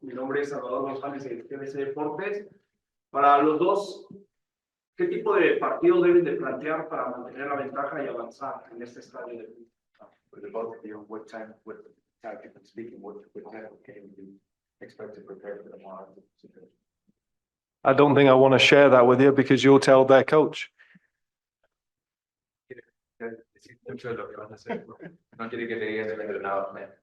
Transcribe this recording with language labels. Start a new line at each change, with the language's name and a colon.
Spanish: Mi nombre es Salvador González de TBC Deportes. Para los dos, ¿qué tipo de partido deben de plantear para mantener la ventaja y avanzar en este estadio de fútbol?
English: For the both of you, what tactically speaking, what type of game do you expect to prepare for tomorrow? I don't think I want to share that with you because you'll tell their coach.
Spanish: Mucho de lo que van a hacer. No quiere que le digas el entrenador.